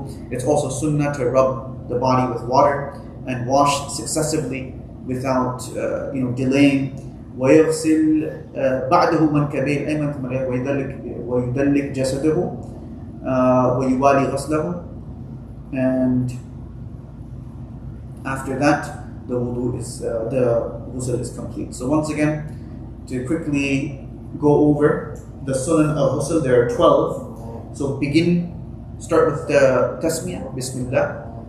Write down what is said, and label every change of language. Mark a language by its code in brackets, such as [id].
[en] It's also sunnah to rub the body with water and wash successively without delaying. [ar] ويغسل بعده منكبيه الأيمن ثم ويدلك جسده ويوالي غسله. [en] And after that, the wudu is the ghusl is complete. So once again, to quickly go over the sunan of ghusl, there are 12. So start with the tasmiyah, bismillah.